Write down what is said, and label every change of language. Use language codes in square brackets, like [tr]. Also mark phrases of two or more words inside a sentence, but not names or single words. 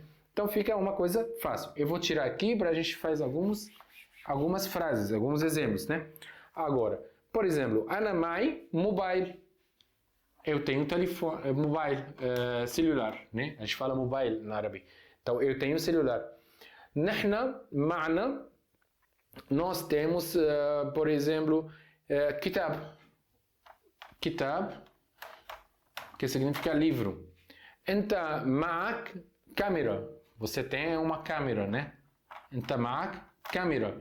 [pt] Então fica uma coisa fácil. Eu vou tirar aqui para a gente fazer algumas frases, alguns exemplos, né? Agora, por exemplo, [ar] أنا معي موبايل. [pt] Eu tenho telefone, mobile, celular, né? A gente fala mobile na árabe. Então, eu tenho celular. [ar] نحن معنا, [pt] nós temos, por exemplo, kitab. Kitab, que significa livro. [ar] أنت معك كاميرا. [pt] Você tem uma câmera, né? [ar] أنت معك كاميرا.